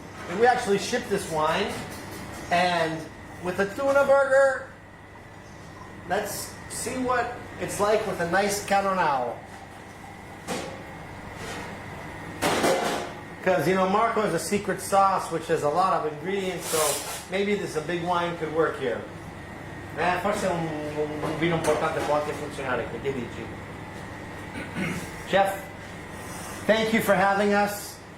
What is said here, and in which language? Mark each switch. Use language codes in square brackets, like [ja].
[en] And we actually shipped this wine. And with a tuna burger, let's see what it's like with a nice Canonau. Because, you know, Marco has a secret sauce which has a lot of ingredients, so maybe this a big wine could work here. [it] Forse un vino importante può anche funzionare qui, che dici? [en] Chef, thank you for having us.